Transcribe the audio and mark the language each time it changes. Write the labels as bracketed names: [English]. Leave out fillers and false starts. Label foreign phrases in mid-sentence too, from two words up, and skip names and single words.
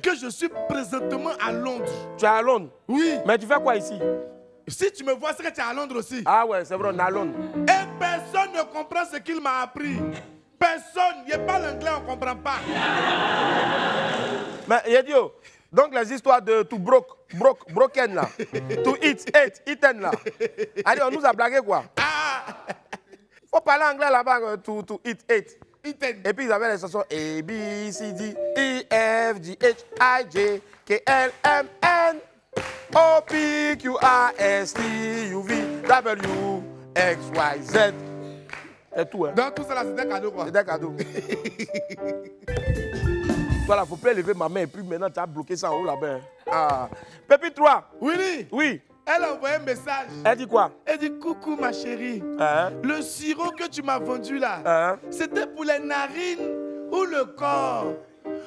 [French] Que je suis présentement à Londres. Tu es à Londres? Oui. Mais tu fais quoi ici? Si tu me vois, c'est que tu es à Londres aussi. Ah ouais, c'est vrai, on est à Londres. Et personne ne comprend ce qu'il m'a appris. Personne. Il n'y a pas l'anglais, on ne comprend pas. Mais Yedio, donc les histoires de [English] to broken [French] là, [English] to eaten [French] là. Allez, on nous a blagué quoi? Faut parler anglais là-bas, [English] to eat. [French] Et puis ils avaient les chansons A, B, C, D, E, F, G, H, I, J, K, L, M, N, O, P, Q, R, S, T, U, V, W, X, Y, Z. C'est tout, hein. Donc tout ça là, c'est des cadeaux quoi? C'est des cadeaux. Voilà, faut pas lever ma main et puis maintenant tu as bloqué ça en haut là-bas. Ah. Pépite 3. Willy. Oui. Elle a envoyé un message. Elle dit quoi? Elle dit coucou ma chérie. Le sirop que tu m'as vendu là, c'était pour les narines ou le corps?